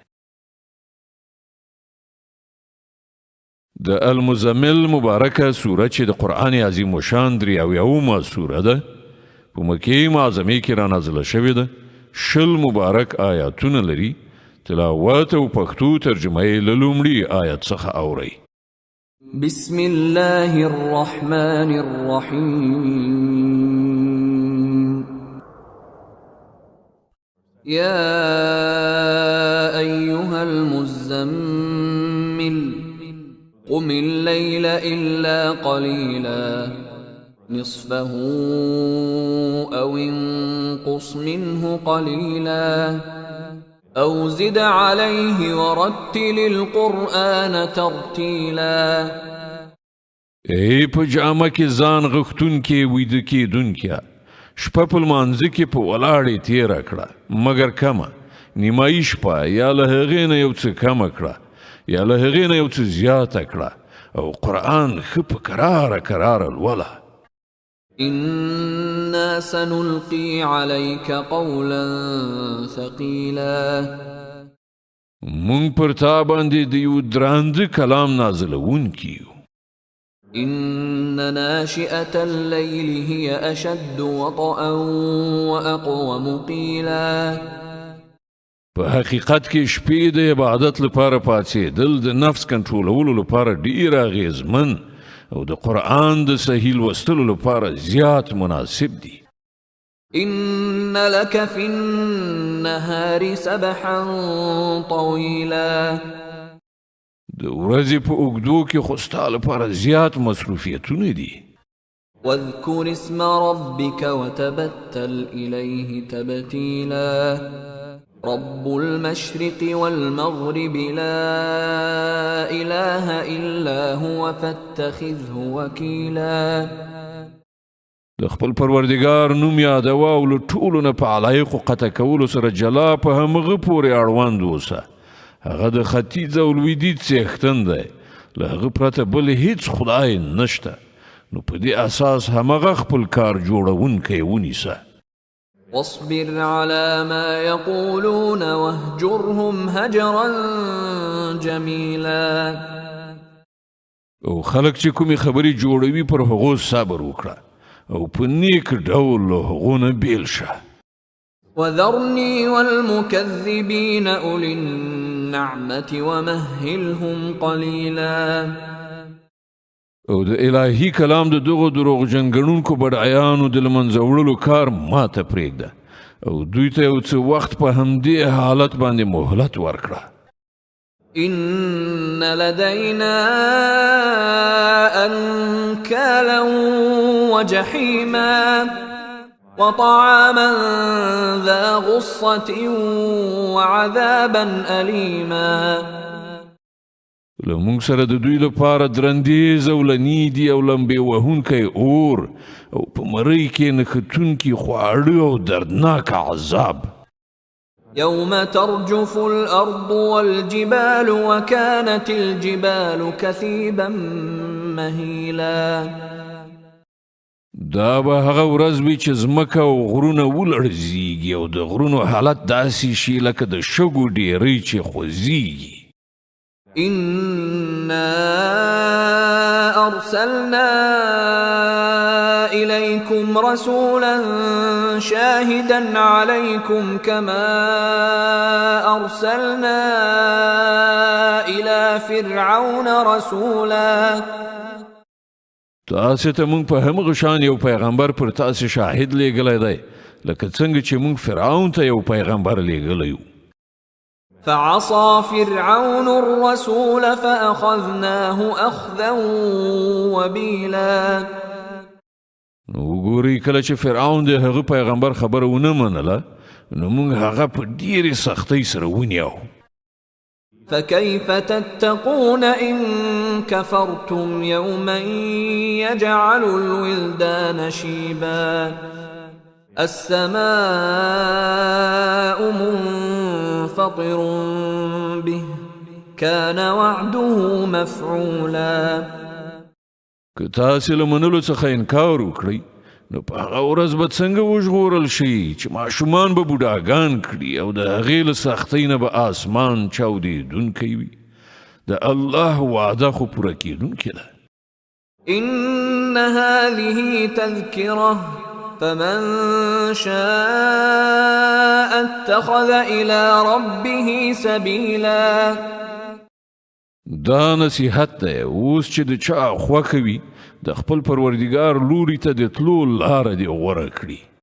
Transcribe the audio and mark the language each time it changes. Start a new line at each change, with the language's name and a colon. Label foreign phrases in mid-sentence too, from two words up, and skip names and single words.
Pashto: د المزمل مبارکه سوره چې د قرآن عظیم الشان 83 سوره ده په مکې معظمې کې رانازله شوې ده. 20 مبارک آیاتونه لري. تلاوت او پښتو ترجمه یې له لومړي آیت څخه اورئ.
Arabic: بسم الله الرحمن الرحيم. يا أيها المزمل قم الليل إلا قليلا نصفه أو انقص منه قليلا أو زد عليه ورتل القرآن ترتيلا.
Pashto: ای په جامه کې ځان غختون کې ویده کېدون کې شپه په لمانځه کې په ولاړې تېره کړه مګر کمه نیمایي شپه یا له هغې نه یو څه کمه کړه یا له هغې نه یو څه زیاته کړه او قرآن ښه په کراره لوله.
Arabic: إنا سنلقي عليك قولا ثقيلا.
Pashto: مونږ پر تا باندې د یو درانده کلام نازلونکي یو.
Arabic: إن ناشئة الليل هي أشد وطئا وأقوم قيلا.
Pashto: په حقیقت کې شپې د عبادت لپاره پاڅېدل د نفس کنټرولولو لپاره ډېر اغېزمن او د قرآن د صحیح لوستلو لپاره زیات مناسب دي.
Arabic: إن لك في النهار سبحا طويلا.
Pashto: د ورځې په اوږدو کې خو ستا لپاره زیات مصروفیتونه دي.
Arabic: واذكر اسم ربك وتبتل إليه تبتيلا. رب المشرق والمغرب لا إله إلا هو فاتخذه وكيلا.
Pashto: د خپل پروردګار نوم یادوه او له ټولو نه په علایقو قطع کولو سره جلا په همغه پورې اړوند اوسه. هغه د ختیځ او لویدیځ څښتن دی. له هغه پرته بل هیڅ خدای نشته. نو په دې اساس همغه خپل کار جوړونکی ونیسه.
Arabic: واصبر على ما يقولون واهجرهم هجرا جميلا.
Pashto: او خلق چې کومې خبرې جوړوي پر هغو صبر وکړه او په نیک ډول له هغو نه بیل شه.
Arabic: وذرني والمكذبين أولي النعمة ومهلهم قليلا.
Pashto: او د الهي کلام د دغو دروغجن ګڼونکو بډایانو د له منځه وړلو کار ماته پرېږده او دوی ته یو څه وخت په همدې حالت باندې مهلت ورکړه.
Arabic: إن لدينا أنكالا وجحيما وطعاما ذا غصة وعذابا أليما.
Pashto: له موږ سره د دوی لپاره درندیز او لنی دي او لمبې وهونکی اور او په مرۍ کې نښتونکي خواړه او دردناک عذاب.
Arabic: يوم ترجف الأرض والجبال وكانت الجبال كثيبا مهيلا.
Pashto: دا به هغه ورځ وي چې ځمکه او غرونه ولړزیږي او د غرونو حالت داسې شي لکه د شګو ډیرۍ چې خوځیږي.
Arabic: إنا أرسلنا إليكم رسولا شاهدا عليكم كما أرسلنا إلى فرعون رسولا.
Pashto: تاسې ته موږ په همغه شان یو پیغمبر پر تاسې شاهد لیږلی دی لکه څنګه چې موږ فرعون ته یو پیغمبر لیږلی یو.
Arabic: فعصى فرعون الرسول فأخذناه أخذا وبيلا.
Pashto: نو وګورئ کله چې فرعون د هغه پیغمبر خبره ونه منله نو موږ هغه په ډېرې سختۍ سره ونیو.
Arabic: فكيف تتقون إن كفرتم يوما يجعل الولدان شيبا. السماء منفطر به كان وعده مفعولا.
Pashto: که تاسې له منلو څخه انکار وکړئ نو په هغه ورځ به څنګه وژغورل شي چې ماشومان به بوډاګان کړي او د هغې له سختۍ نه به آسمان چاودېدونکی وي. د الله وعده خو پوره کېدونکې ده.
Arabic: إن هذه تذكرة فمن شاء اتخذ إلى ربه سبيلا.
Pashto: دا نصیحت دی اوس چې د چا خوښه وي د خپل پروردګار لوري ته د تلو لاره دې غوره کړي.